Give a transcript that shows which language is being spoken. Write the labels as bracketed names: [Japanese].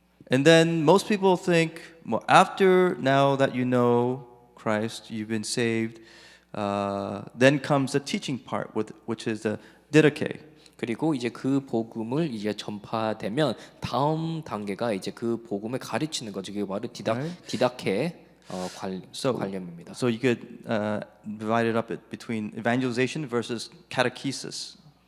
[English] And then most people think, well, after now that you know Christ, you've been saved, then comes the teaching part, which is the didache. [Korean] 그리고 이제 그 복음을 이제 전파되면 다음 단계가 이제 그 복음을 가르치는 거죠. 그게 바로 디다케의 관념입니다. [English] So you could divide it up between evangelization versus catechesis.